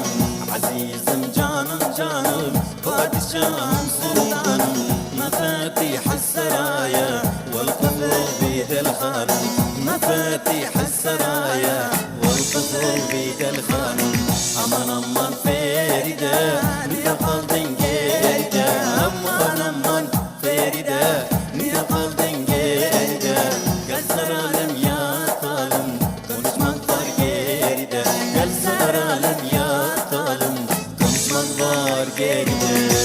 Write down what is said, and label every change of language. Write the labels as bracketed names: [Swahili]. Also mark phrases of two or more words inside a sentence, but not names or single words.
[Turkish] Azizim canım canım, padişahım sultanım. [Arabic] مفاتيح السرايا والقصور بيد الخانم. مفاتيح السرايا والقصور بيد الخانم. [Turkish] aman aman Feride, niye kaldın geride? Aman aman Feride, niye kaldın geride? Gel saralım yatalım, konuşmak var geride. Gel saralım yatalım, konuşmak var geride.